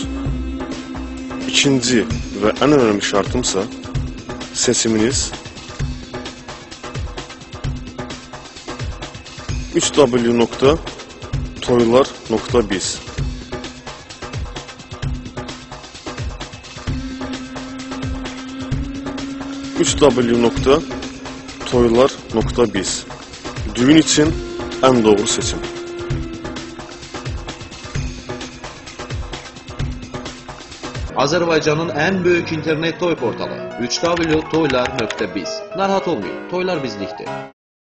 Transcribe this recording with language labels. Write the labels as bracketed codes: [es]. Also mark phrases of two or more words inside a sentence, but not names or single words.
[tr] İkinci ve en önemli şartımsa seçiminiz 3w.toylar.biz. www.toylar.biz. Düğün için en doğru seçim. [az] Azərbaycanın ən böyük internet toy portalı www.toylar.biz. Narahat olmayın, toylar bizlikdir.